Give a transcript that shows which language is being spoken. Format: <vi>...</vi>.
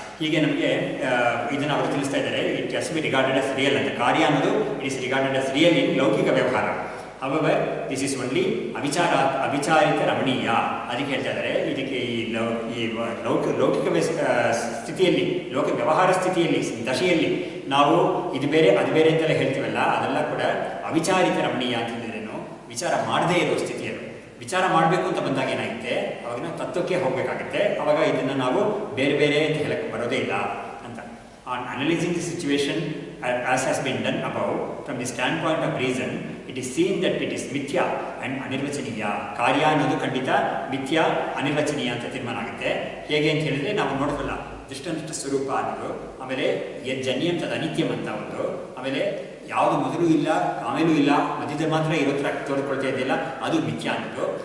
<kn>ಹೀಗೆ ನಮಗೆ ಇದನ್ನು ಅವರು ತಿಳಿಸ್ತಾ ಇದ್ದಾರೆ.</kn> <en>it has be regarded as real</en> <kn>ಅಂತ. ಕಾರ್ಯ ಅನ್ನೋದು</kn> <en>It is regarded as real in ಲೌಕಿಕ ವ್ಯವಹಾರ. However, this is only ಅವಿಚಾರಿತ ರಮಣೀಯ.</en> <kn>ಅದಕ್ಕೆ ಹೇಳ್ತಾ ಇದ್ದಾರೆ, ಇದಕ್ಕೆ ಈ ಲೌಕಿಕ ಸ್ಥಿತಿಯಲ್ಲಿ, ಲೋಕ ವ್ಯವಹಾರ ಸ್ಥಿತಿಯಲ್ಲಿ, ದಶೆಯಲ್ಲಿ ನಾವು ಇದು ಬೇರೆ ಅದು ಬೇರೆ ಅಂತೆಲ್ಲ ಹೇಳ್ತೀವಲ್ಲ, ಅದೆಲ್ಲ ಕೂಡ ಅವಿಚಾರಿತ ರಮಣೀಯ ಅಂತಂದ್ರೇನು, ವಿಚಾರ ಮಾಡದೇ ಇರೋ ಸ್ಥಿತಿಯನ್ನು. ವಿಚಾರ ಮಾಡಬೇಕು ಅಂತ ಬಂದಾಗ ಏನಾಗುತ್ತೆ, ಅವಾಗ ನಾವು ತತ್ವಕ್ಕೆ ಹೋಗಬೇಕಾಗುತ್ತೆ. ಅವಾಗ ಇದನ್ನು ನಾವು ಬೇರೆ ಬೇರೆ ಅಂತ ಹೇಳಕ್ಕೆ ಬರೋದೇ ಇಲ್ಲ ಅಂತ.</kn> <en>On analysing the situation as has been done above, from the standpoint of reason, it is seen that it is ಮಿಥ್ಯಾ and ಅನಿರ್ವಚನೀಯ.</en> <kn>ಕಾರ್ಯ ಅನ್ನೋದು ಖಂಡಿತ ಮಿಥ್ಯಾ, ಅನಿರ್ವಚನೀಯ ಅಂತ ತೀರ್ಮಾನ ಆಗುತ್ತೆ. ಹೇಗೆ ಅಂತ ಹೇಳಿದ್ರೆ, ನಾವು ನೋಡೋದಲ್ಲ ದೃಷ್ಟನಿಷ್ಠ ಸ್ವರೂಪ ಅನ್ನೋದು, ಆಮೇಲೆ</kn> <sa>ಜನ್ಯಂ ತದ ಅನಿತ್ಯಂ</sa> <kn>ಅಂತ ಒಂದು, ಆಮೇಲೆ ಯಾವುದು ಮೊದಲು ಇಲ್ಲ ಆಮೇಲೂ ಇಲ್ಲ, ಮಧ್ಯದಲ್ಲಿ ಮಾತ್ರ ಇರೋ ಥರ ತೋರಿಕೊಳ್ತಾ ಇದೆಯಲ್ಲ, ಅದು ಮಿಥ್ಯಾ ಅನ್ನೋದು.</kn>